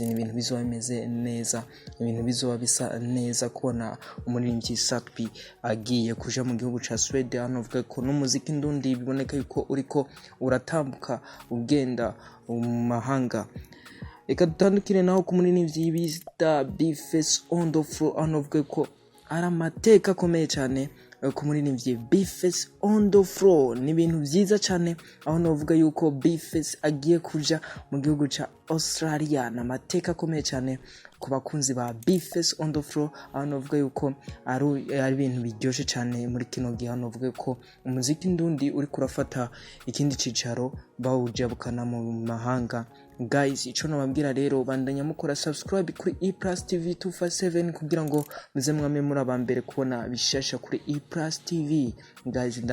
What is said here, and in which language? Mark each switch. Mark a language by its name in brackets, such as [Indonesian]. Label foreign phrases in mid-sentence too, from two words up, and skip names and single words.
[Rundi] Ni ibintu bizoba bimeze neza, ibintu bizoba bisa neza kubona umuririmbyi Satbi agiye kuja mu gihugu ca Sweden, hano uvuga ko n'umuziki ndundi biboneka yuko uriko uratambuka ugenda mu mahanga. Reka dutandukire naho ku muririmbyi bita Bface on the floor, hano uvuga ko ari amateka akomeye cyane ku muririmbyi Bface on the floor. Ni ibintu byiza cyane, aho novuga yuko Bface agiye kuja mu gihugu ca Australia, na amateka akomeye cyane ku bakunzi ba Bface on the floor, aho novuga yuko ari ibintu biryoshe cyane muri kino gihe, aho novuga ko umuziki ndundi uri kurafata ikindi cicaro bawujabukana mu mahanga guys. Ico nababwira rero, bandanya mukora subscribe kuri eplusTV 257 kugira ngo muze mwame muri abambere kubona bishasha kuri eplusTV guys.